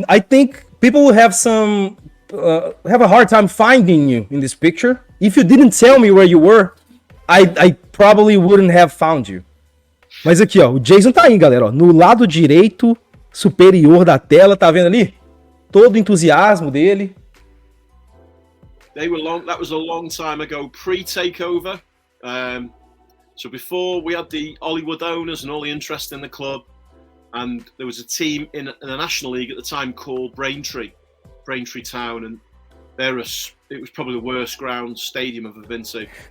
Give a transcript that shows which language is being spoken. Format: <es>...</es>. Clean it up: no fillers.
<en>I think people will have have a hard time finding you in this picture. If you didn't tell me where you were, I probably wouldn't have found you.</en> <pt>Mas aqui, ó, o Jason tá aí, galera, ó, no lado direito superior da tela, tá vendo ali? Todo o entusiasmo dele.</pt> <en>That was a long time ago, pre-takeover. So before we had the Hollywood owners and all the interest in the club, and there was a team in the National League at the time called Braintree Town, and it was probably the worst ground stadium I've ever been to.</en>